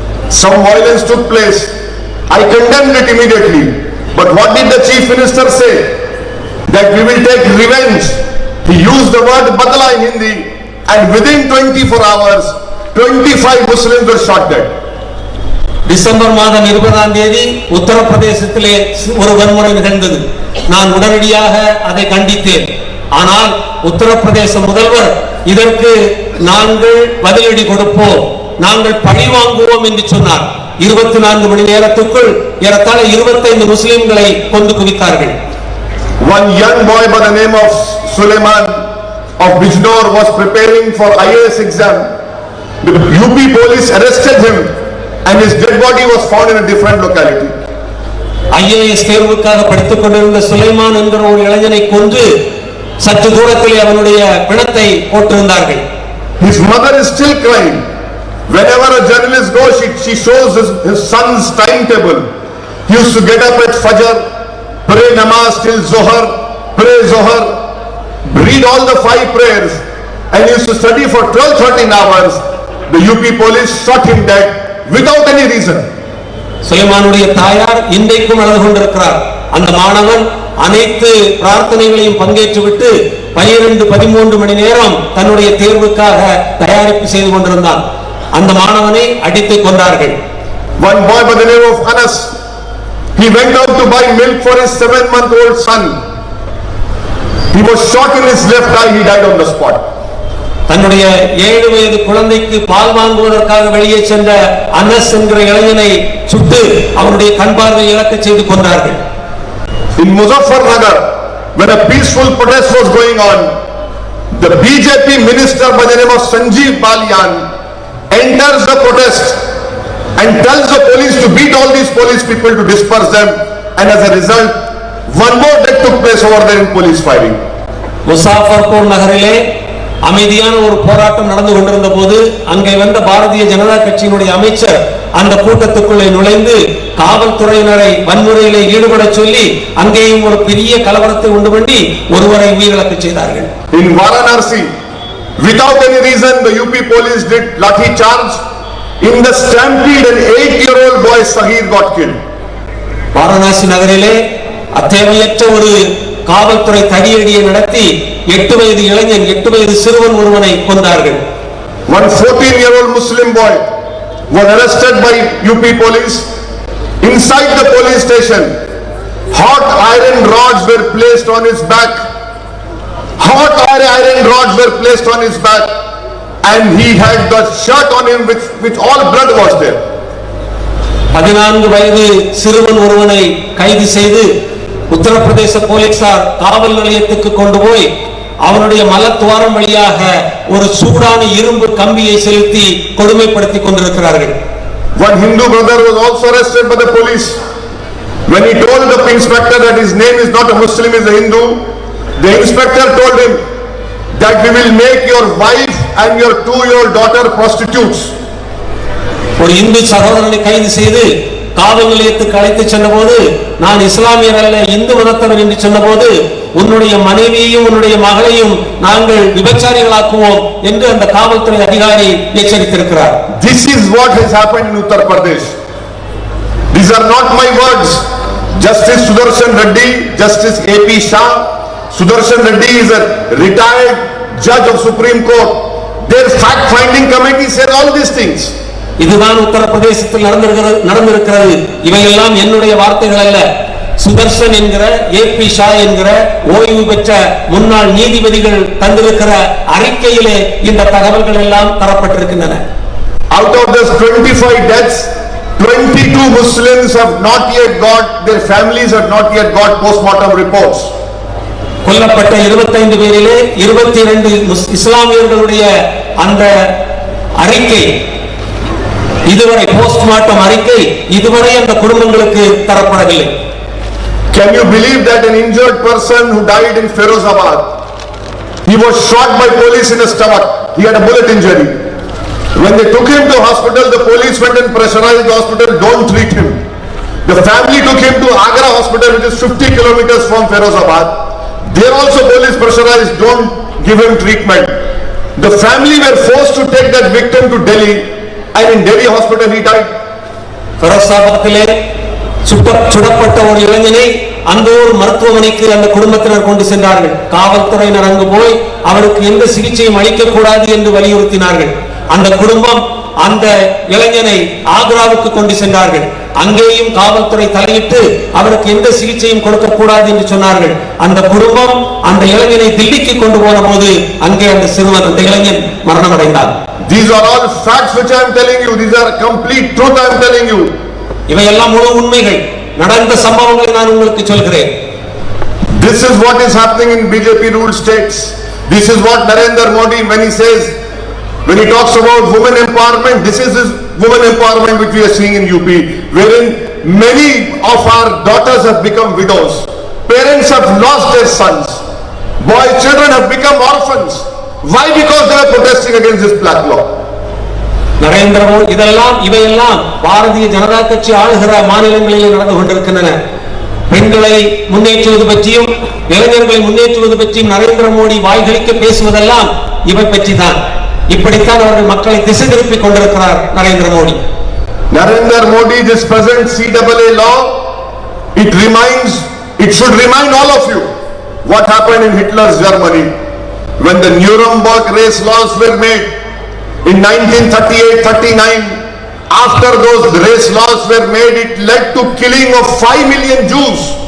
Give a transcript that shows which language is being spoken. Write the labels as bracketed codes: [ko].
[en] Some violence took place. I condemned it immediately. But what did the Chief Minister say? That we will take revenge. He used the word badla in Hindi, and within 24 hours 25 Muslims were shot dead. [ta] December மாதம் 20ஆம் தேதி உத்தரப்பிரதேசத்திலே ஒரு வன்முறை நிகழ்ந்தது. நான் உடனடியாக அதை கண்டித்தேன். ஆனால் உத்தரப்பிரதேச முதல்வர் இதற்கு நாங்கள் பதிலடி கொடுப்போம், நாங்கள் பழி வாங்குவோம் என்று சொன்னார். 24 மணி நேரத்துக்குள் ஏறத்தாழ 25 முஸ்லிம்களை கொண்டு குவித்தார்கள். [en] One young boy by the name of Suleiman of Bijnor was preparing for IAS exam. The UP police arrested him and his dead body was found in a different locality. [ta] IAS தேர்வுக்காக படித்துக் கொண்டிருந்த சுலைமான் என்கிற ஒரு இளைஞனை கொன்று சற்று தூரத்திலே அவனுடைய பிணத்தை போட்டிருந்தார்கள். [en] His mother is still crying. Whenever a journalist goes, she shows his son's timetable. He used to get up at Fajr, pray namaz till Zohar, pray Zohar, read all the 5 prayers, and he used to study for 12-13 hours. The UP police shot him dead without any reason. [ta] சுலைமானுடைய தாயார் இன்றைக்கும் அழுது கொண்டிருக்கிறார். அந்த மாணவன் அனைத்து பிரார்த்தனைகளையும் பங்கேற்றுவிட்டு 12-13 மணி நேரம் தன்னுடைய தேர்வுக்காக தயாரிப்பு செய்து கொண்டிருந்தான். அந்த மாணவனை அடித்து கொண்டார்கள். [en] One boy by the name of Anas, he went out to buy milk for his 7-month-old son. He was shot in his left eye. He died on the spot. [ta] தன்னுடைய 7 வயது குழந்தைக்கு பால் வாங்குவதற்காக வெளியே சென்ற அனஸ் என்கிற இளைஞனை சுட்டு அவருடைய கண் பார்வை இழக்க செய்து கொண்டார்கள். [en] In Muzaffarnagar, when a peaceful protest was going on, the BJP minister by the name of Sanjeev Balyan enters the protest and tells the police to beat all these police people to disperse them, and as a result one more death took place over there in police firing. [ta] Muzaffarpur நகரிலே அமைதியான ஒரு போராட்டம் நடந்து கொண்டிருந்த போது அங்கே வந்த பாரதிய ஜனதா கட்சியினுடைய அமைச்சர் அந்த கூட்டத்துக்குள்ளே நுழைந்து காவல்துறையினரை வன்முறையிலே ஈடுபட சொல்லி அங்கேயும் ஒரு பெரிய கலவரத்தை உண்டு பண்ணி ஒருவரை உயிரிழக்க செய்தார்கள். [en] In Varanasi, without any reason, the UP police did lathi charge. In the stampede, an 8-year-old boy Sahir got killed. [ta] Varanasi நகரிலே அத்தேவையற்ற ஒரு காவல்துறை தடியடியை நடத்தி 8 வயது இளைஞன் 8 வயது சிறுவன் ஒருவனை கொண்டார்கள். [en] One 14-year-old Muslim boy was arrested by UP police. Inside the police station, hot iron rods were placed on his back. Hot iron rods were placed on his back, and he had the shirt on him which all blood was there. [ta] 14 வயது சிறுவன் ஒருவனை கைது செய்து உத்தரப்பிரதேச போலீசார் காவல் நிலையத்துக்கு கொண்டு போய் அவனுடைய மலத்துவாரம் வழியாக ஒரு சூடான இரும்பு கம்பியை செலுத்தி கொடுமைப்படுத்திக் கொண்டிருக்கிறார்கள். [en] One Hindu brother was also arrested by the police. When he told the inspector that his name is not a Muslim, is a Hindu, the inspector told him that we will make your wife and your 2-year-old daughter prostitutes. [ta] ஒரு இந்து சகோதரனை கைது செய்து காவல் நிலையத்துக்கு அழைத்து சென்றபோது நான் இஸ்லாமியர் அல்ல இந்து மதத்தவர் என்று சொன்னபோது உன்னுடைய மனைவியையும் உன்னுடைய மகளையும் நாங்கள் விபச்சாரிகளாக்குவோம் என்று அந்த காவல்துறை அதிகாரி எச்சரித்திருக்கிறார். [en] This is what has happened in Uttar Pradesh. These are not my words. Justice Sudarshan Reddy, Justice AP Shah. Sudarshan Reddy is a retired judge of Supreme Court. Their fact-finding committee said all these things. [ta] இதுதான் உத்தரப்பிரதேசத்தில் நடந்திருக்கிறது. இவையெல்லாம் என்னுடைய வார்த்தைகள் அல்ல. சுதர்ஷன் என்கிற AB Shah என்கிற ஓய்வு பெற்ற முன்னாள் நீதிபதிகள் தந்திருக்கிற அறிக்கையிலே இந்த தகவல்கள் எல்லாம் தரப்பட்டிருக்கின்றன. [en] Out of this 25 deaths, 22 Muslims have not yet got, their families have not yet got postmortem reports. [ta] கொல்லப்பட்ட 25 பேரிலே 22 இஸ்லாமியர்களுடைய அந்த அறிக்கை இதுவரை போஸ்ட்மார்ட்டம் அறிக்கை இதுவரை அந்த குடும்பங்களுக்கு தரப்படவில்லை. [en] Can you believe that an injured person who died in Ferozabad, he was shot by police in the stomach, he had a bullet injury. When they took him to hospital, the police went and pressurized the hospital, don't treat him. The family took him to Agra hospital, which is 50 kilometers from Ferozabad. There also police pressurized, don't give him treatment. The family were forced to take that victim to Delhi, and in Delhi hospital he died. [ta] Ferozabadile சுடப்பட்ட ஒரு இளைஞனை அந்த ஒரு மருத்துவமனைக்கு அந்த குடும்பத்தினர் கொண்டு சென்றார்கள். காவல்துறையினர் அங்கு போய் அவருக்கு எந்த சிகிச்சையும் அளிக்க கூடாது என்று வலியுறுத்தினார்கள். அந்த குடும்பம் அந்த இளைஞனை ஆக்ராவுக்கு கொண்டு சென்றார்கள். அங்கேயும் காவல்துறை தலையிட்டு அவருக்கு எந்த சிகிச்சையும் கொடுக்க கூடாது என்று சொன்னார்கள். அந்த குடும்பம் அந்த இளைஞனை தில்லிக்கு கொண்டு போன போது அங்கே அந்த சிறுவன் அந்த இளைஞன் மரணம் அடைந்தார். [en] These are all facts which I am telling you. These are complete truth I am telling you. [ta] இவையெல்லாம் முழு உண்மைகள், நடந்த சம்பவங்களை நான் உங்களுக்கு சொல்கிறேன். [en] This is what is happening in BJP ruled states. This is what Narendra Modi, when he says, when he talks about women empowerment, this is his women empowerment which we are seeing in UP, wherein many of our daughters have become widows. Parents have lost their sons. Boy children have become orphans. Why? Because they are protesting against this black law. [ta] Narendra Modi இவையெல்லாம் பாரதிய ஜனதா கட்சி ஆளுகிற மாநிலங்களில் நடந்து கொண்டிருக்கின்றன. பெண்களை முன்னேற்றுவது பற்றியும் இளைஞர்களை முன்னேற்றுவது பற்றியும் நரேந்திர மோடி வாய்களிக்க பேசுவதெல்லாம் இவை பற்றி தான். இப்படித்தான் அவர்கள் மக்களை திசை திருப்பிக் கொண்டிருக்கிறார் Narendra Modi. [en] Narendra Modi, this present CAA law, it should remind all of you what happened in Hitler's Germany when the Nuremberg race laws were made in 1938-39. After those race laws were made, it led to killing of 5 million Jews.